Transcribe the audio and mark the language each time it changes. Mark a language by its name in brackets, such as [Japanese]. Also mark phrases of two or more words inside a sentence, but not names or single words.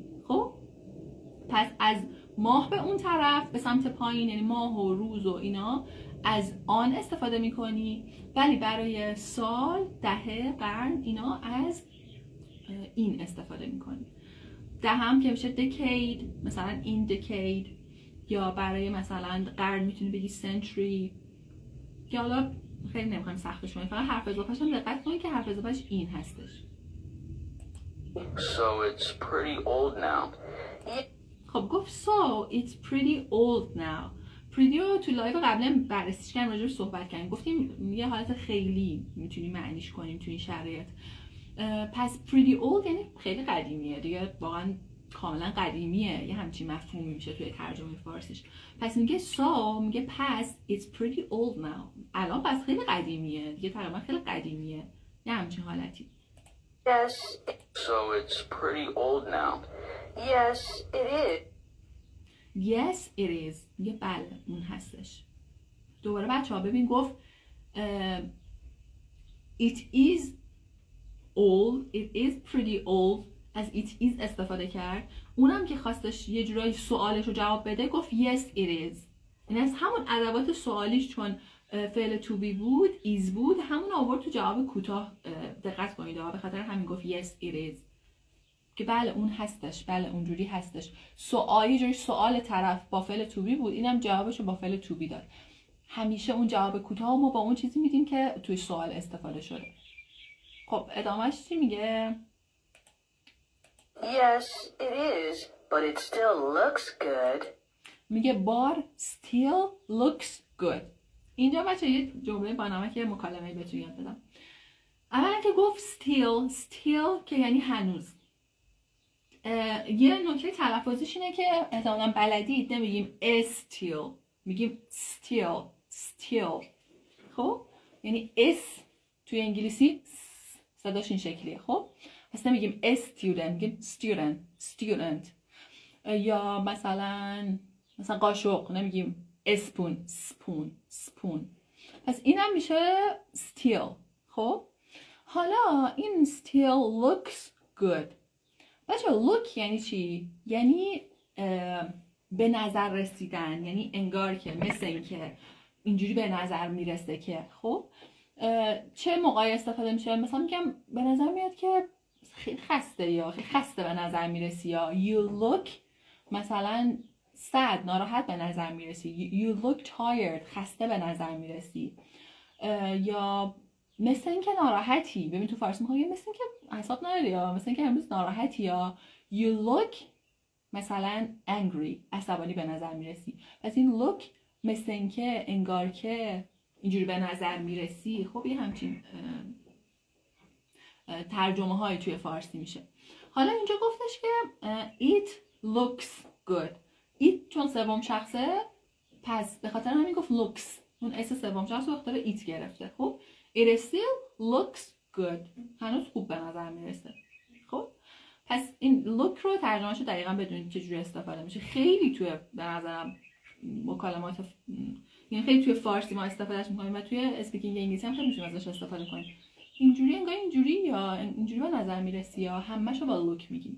[Persian] خب پس از ماه به اون طرف به سمت پایین یعنی ماه و روز و اینا از آن استفاده میکنی، ولی برای سال، دهه، قرن اینا از این استفاده میکنی. دهم که میشه decade، مثلا [English] in decade، [Persian] یا برای مثلا قرن میتونی بگی century، که حالا خیلی نمیخوایم سختش کنیم، فقط حرف اضافهش هم دقت کنید که حرف اضافهش این هستش. [English] So it's pretty old now. [Persian] خب گفت [English] so it's pretty old now. [Persian] pretty رو تو لایو قبلا بررسیش کردیم، راجعش صحبت کردیم، گفتیم یه حالت خیلی میتونیم معنیش کنیم توی این شرایط. پس [English] pretty old [Persian] یعنی خیلی قدیمیه دیگه، واقعا کاملا قدیمیه، یه همچین مفهومی میشه توی ترجمه فارسیش. پس میگه [English] so، [Persian] میگه پس [English] it's pretty old now، [Persian] الان پس خیلی قدیمیه دیگه، تقریبا خیلی قدیمیه، یه همچین حالتی. [English] Yes. So it's pretty old now. Yes, it is. Yes it is، [Persian] میگه بله اون هستش. دوباره بچه ها ببین گفت [English] it is old، it is pretty old، [Persian] از [English] it is [Persian] استفاده کرد. اونم که خواستش یه جورایی سوالش رو جواب بده گفت [English] yes it is. [Persian] این از همون ادوات سوالیش، چون فعل [English] to be [Persian] بود is بود، همون آورد تو جواب کوتاه. دقت کنید به خاطر همین گفت [English] yes it is [Persian] که بله اون هستش، بله اونجوری هستش. سوالی جوری سوال طرف با فعل [English] to be [Persian] بود، اینم جوابش رو با فعل [English] to be [Persian] داد. همیشه اون جواب کوتاه ما با اون چیزی میدیم که توی سوال استفاده شده. خب ادامهش چی میگه؟ [English] Yes, it is, but it still looks good. میگه but still looks good. [Persian] اینجا بچه یه جمله با نمک مکالمه بهتون یاد بدم. اولا که گفت still که یعنی هنوز. یه نکته تلفظیش اینه که احتمالاً بلدید، نمیگیم still، میگیم still. خب یعنی s توی انگلیسی صداش این شکلیه. خب پس نمیگیم student، میگیم student. یا مثلا قاشق نمیگیم spoon. پس اینم میشه still. خب حالا این [English] still looks good. [Persian] بچه look یعنی چی؟ یعنی به نظر رسیدن، یعنی انگار که، مثل این که اینجوری به نظر میرسه که. خب چه موقعی استفاده میشه؟ مثلا میگم به نظر میاد که خیلی خسته، یا خیلی خسته به نظر میرسی، یا [English] you look [Persian] مثلا sad، ناراحت به نظر میرسی. [English] you look tired، [Persian] خسته به نظر میرسی. یا مثل این که ناراحتی. ببین تو فارسی میخوام مثل این که اعصاب نداری، یا مثل این که امروز ناراحتی. یا [English] you look [Persian] مثلا angry، عصبانی به نظر میرسی. پس این look مثل این که انگار که اینجوری به نظر میرسی. خب یه همچین ترجمه های توی فارسی میشه. حالا اینجا گفتش که [English] it looks good. [Persian] it چون سوم شخصه، پس به خاطر همین گفت looks، اون اس سوم شخص رو اختار it گرفته. [English] خب it still looks good، [Persian] هنوز خوب به نظر میرسه. خب پس این look رو ترجمهش رو دقیقاً بدونید چه جوری استفاده میشه. خیلی توی به نظرم مکالمات یعنی خیلی توی فارسی ما استفادهش میکنیم و توی اسپیکینگ انگلیسی هم خیلی میتونیم ازش استفاده کنیم. اینجوری انگار اینجوری، یا اینجوری به نظر میرسی، یا همه‌شو با لوک میگیم.